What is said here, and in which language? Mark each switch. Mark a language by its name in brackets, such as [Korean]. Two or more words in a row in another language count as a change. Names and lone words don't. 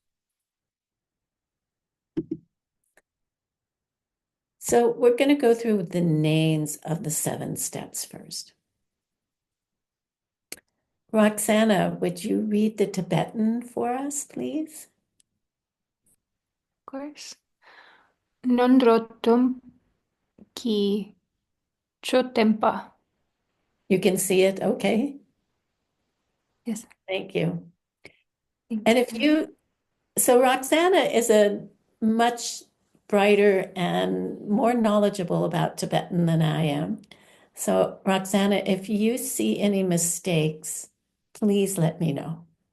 [English] So we're going to go through the names of the 7 steps first. Roxana, would you read the Tibetan for us, please? Of course. [Tibetan] Nondrotum ki chotempa. [English] You can see it, okay? Yes. Thank you. Thank And if you, so Roxana is a much brighter and more knowledgeable about Tibetan than I am. So Roxana, if you see any mistakes, please let me know.